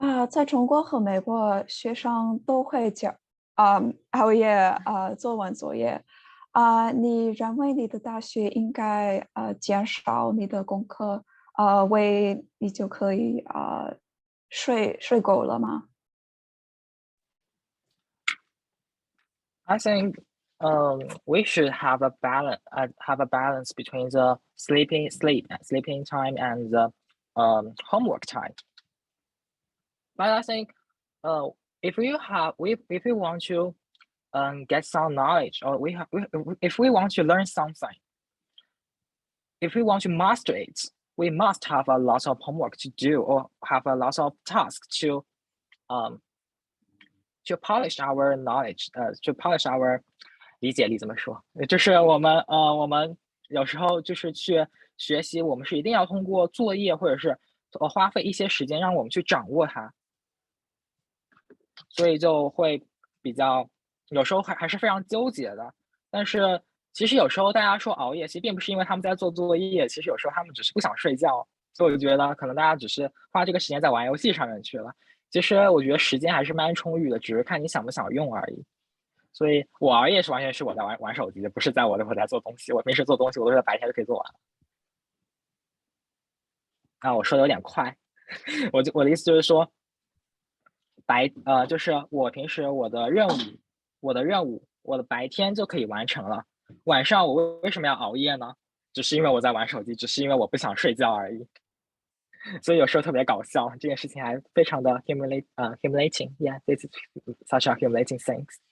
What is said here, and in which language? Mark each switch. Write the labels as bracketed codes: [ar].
[zh] 在中国和美国，学生都会熬夜做完作业。你认为你的大学应该减少你的功课，为你就可以睡够了吗？ [en] I think we should have a balance between the sleeping time and the homework time. But I think if we want to get some knowledge, or if we want to learn something, if we want to master it, we must have a lot of homework to do, or have a lot of tasks to polish our knowledge, to polish our [zh] 理解力怎么说？就是我们有时候就是去学习，我们是一定要通过作业或者是花费一些时间让我们去掌握它，所以就会比较有时候还是非常纠结的。但是其实有时候大家说熬夜，其实并不是因为他们在做作业，其实有时候他们只是不想睡觉，所以我就觉得可能大家只是花这个时间在玩游戏上面去了。其实我觉得时间还是蛮充裕的，只是看你想不想用而已。所以我熬夜是完全是我在玩手机的，不是我在做东西。我平时做东西，我都是在白天就可以做完。我说的有点快，我的意思就是说，就是我平时我的任务，我的白天就可以完成了。晚上我为什么要熬夜呢？只是因为我在玩手机，只是因为我不想睡觉而已。所以有时候特别搞笑，这件事情还非常的humiliating. [en] Yeah, this is such a humiliating thing.